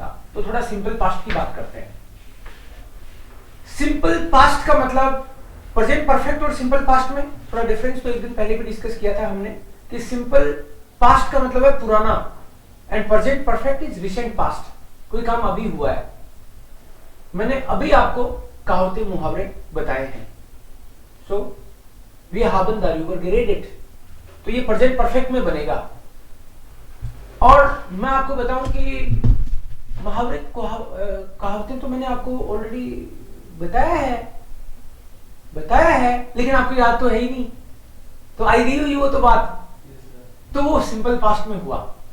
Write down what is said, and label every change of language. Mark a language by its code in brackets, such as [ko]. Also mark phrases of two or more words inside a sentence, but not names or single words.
[hi] तो थोड़ा [en] simple past [hi] की बात करते हैं। [en] simple past [hi] का मतलब, [en] present perfect [hi] और [en] simple past [hi] में थोड़ा डिफरेंस तो एक दिन पहले भी डिस्कस किया था हमने, कि [en] simple past [hi] का मतलब है पुराना [en] and present perfect is recent past, [hi] कोई काम अभी हुआ है। मैंने अभी आपको कहावतें मुहावरे बताए हैं। [de] सो वी haben darüber geredet, [hi] तो ये [en] present perfect [hi] में बनेगा। और मैं आपको बताऊं कि मुहावरे कहावतें तो मैंने आपको ऑलरेडी बताया है, लेकिन आपको याद तो है ही नहीं, तो आई दी हुई वो तो बात, तो वो [en] simple past [hi] में हुआ।